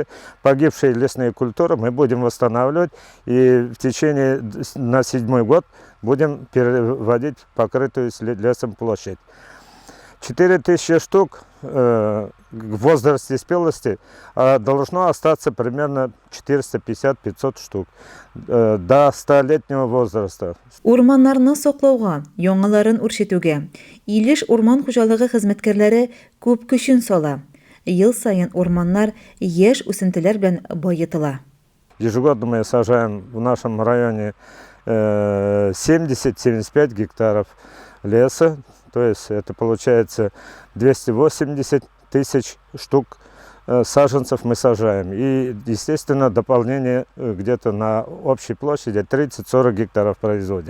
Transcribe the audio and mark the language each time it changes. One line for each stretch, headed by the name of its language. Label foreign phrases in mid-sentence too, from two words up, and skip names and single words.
Russian: Погибшие лесные культуры мы будем восстанавливать. И в течение на 7-й год будем переводить покрытую лесом площадь. 4000 штук в возрасте спелости должно остаться примерно 450-500 штук до 100-летнего возраста.
Tatar: Урманнарны саклауга, яңаларын үрчетүгә Илеш урман хуҗалыгы хезмәткәрләре күп көчен сала. Ел сайын урманнар яшь үсентеләр белән байытыла.
Russian: Ежегодно мы сажаем в нашем районе 70-75 гектаров леса, то есть это получается 280 тысяч штук саженцев мы сажаем. И, естественно, дополнение где-то на общей площади 30-40 гектаров производим.